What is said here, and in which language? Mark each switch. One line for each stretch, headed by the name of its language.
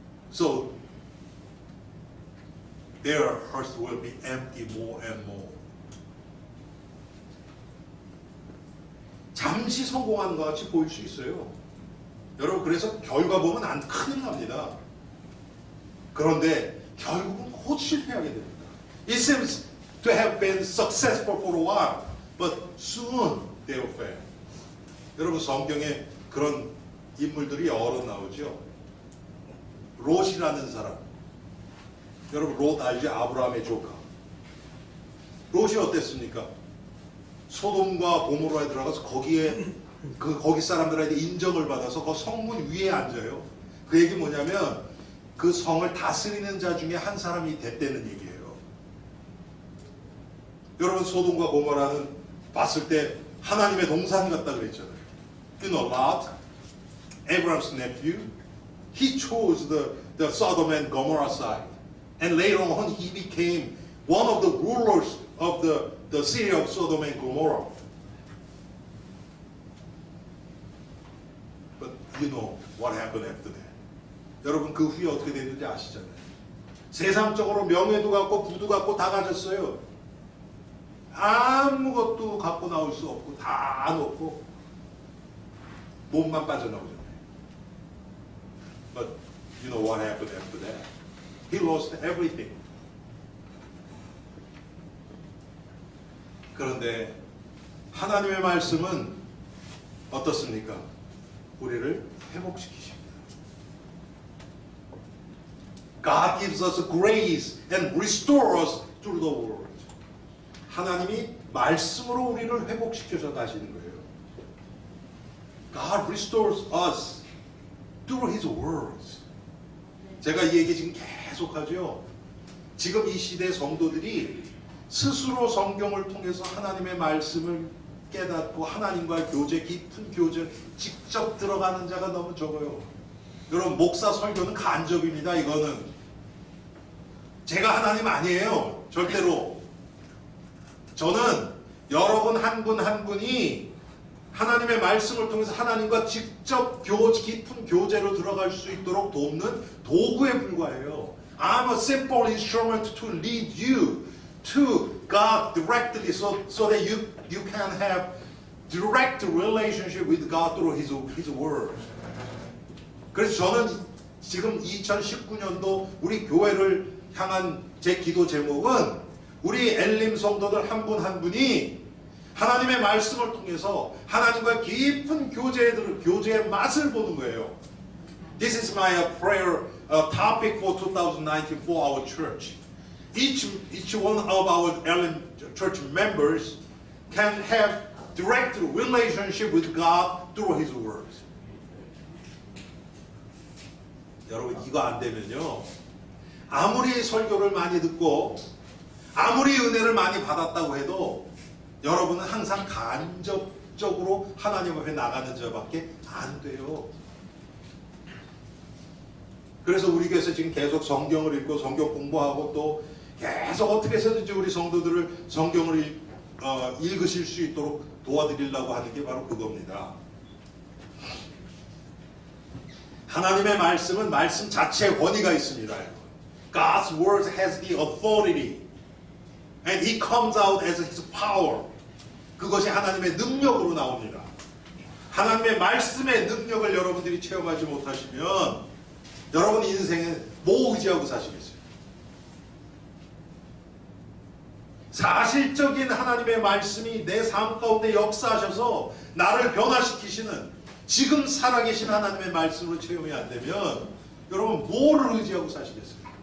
English: So their hearts will be empty more and more.
Korean: 잠시 성공하는 것 같이 보일 수 있어요. 여러분, 그래서 결과 보면 큰일 납니다. 그런데 결국은 곧 실패하게 됩니다.
English: It seems to have been successful for a while, but soon they will fail.
Korean: 여러분, 성경에 그런 인물들이 여러 나오죠. 롯이라는 사람. 여러분, 롯 알죠? 아브라함의 조카. 롯이 어땠습니까? 소돔과 고모라에 들어가서 거기 사람들한테 인정을 받아서 그 성문 위에 앉아요. 그 얘기 뭐냐면 그 성을 다스리는 자 중에 한 사람이 됐다는 얘기예요. 여러분, 소돔과 고모라는 봤을 때 하나님의 동산 같다 그랬잖아요.
English: You know, Lot, Abraham's nephew, he chose the Sodom and Gomorrah side. And later on, he became one of the rulers of the city of Sodom and Gomorrah. But you know what happened after that.
Korean: 여러분, 그 후에 어떻게 됐는지 아시잖아요. 세상적으로 명예도 갖고 부도 갖고 다 가졌어요. 아무것도 갖고 나올 수 없고 다 놓고 몸만 빠져나오잖아요.
English: But you know what happened after that? He lost everything.
Korean: 그런데 하나님의 말씀은 어떻습니까? 우리를 회복시키십니다.
English: God gives us grace and restores us through the word.
Korean: 하나님이 말씀으로 우리를 회복시켜서 가시는 거예요.
English: God restores us through His words.
Korean: 제가 이 얘기 지금 계속하죠. 지금 이 시대 성도들이 스스로 성경을 통해서 하나님의 말씀을 깨닫고 하나님과의 교제, 깊은 교제 직접 들어가는 자가 너무 적어요. 여러분, 목사 설교는 간접입니다. 이거는 제가 하나님 아니에요. 절대로. 저는 여러분 한 분 한 분이 하나님의 말씀을 통해서 하나님과 직접 깊은 교제로 들어갈 수 있도록 돕는 도구에 불과해요.
English: I'm a simple instrument to lead you to God directly so that you can have direct relationship with God through His Word.
Korean: 그래서 저는 지금 2019년도 우리 교회를 향한 제 기도 제목은 우리 엘림 성도들 한 분 한 분이 하나님의 말씀을 통해서 하나님과 깊은 교제의 맛을 보는 거예요.
English: This is my prayer topic for 2019 for our church. Each one of our Ellim church members can have direct relationship with God through His Word.
Korean: 여러분 이거 안 되면요. 아무리 설교를 많이 듣고 아무리 은혜를 많이 받았다고 해도 여러분은 항상 간접적으로 하나님 앞에 나가는 자밖에 안 돼요. 그래서 우리 교회에서 지금 계속 성경을 읽고 성경 공부하고 또 계속 어떻게 해서든지 우리 성도들을 성경을 읽으실 수 있도록 도와드리려고 하는 게 바로 그겁니다. 하나님의 말씀은 말씀 자체의 권위가 있습니다.
English: God's word has the authority. And He comes out as His power.
Korean: 그것이 하나님의 능력으로 나옵니다. 하나님의 말씀의 능력을 여러분들이 체험하지 못하시면 여러분 인생에 뭐 의지하고 사시겠어요? 사실적인 하나님의 말씀이 내 삶 가운데 역사하셔서 나를 변화시키시는 지금 살아계신 하나님의 말씀으로 체험이 안 되면 여러분 뭐를 의지하고 사시겠어요?